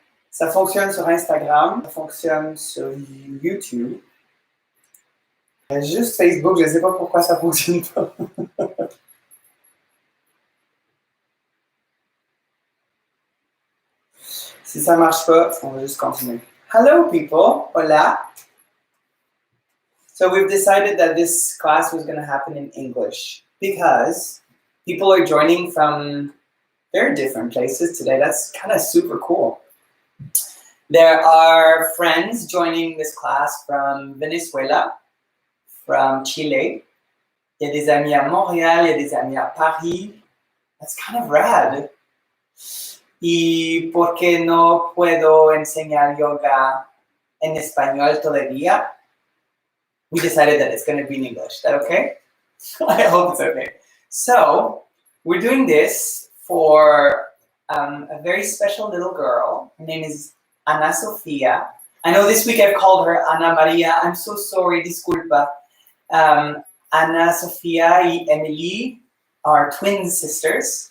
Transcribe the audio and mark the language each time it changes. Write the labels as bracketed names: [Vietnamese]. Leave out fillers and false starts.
[French] Ça fonctionne sur Instagram, ça fonctionne sur YouTube. Juste Facebook, je ne sais pas pourquoi ça ne fonctionne pas. Si ça ne marche pas, on va juste continuer. [English] Hello people, hola. So we've decided that this class was going to happen in English because people are joining from very different places today. That's kind of super cool. There are friends joining this class from Venezuela, from Chile. [French] Il y a des amis à Montréal, il y a des amis à Paris. [English] That's kind of rad. [Spanish] ¿Y por qué no puedo enseñar yoga en español todavía? [English] We decided that it's going to be in English. Is that okay? I hope it's okay. So, we're doing this for a very special little girl. Her name is Ana Sofia. I know this week I've called her Ana Maria. I'm so sorry, disculpa. Ana Sofia y Emily are twin sisters.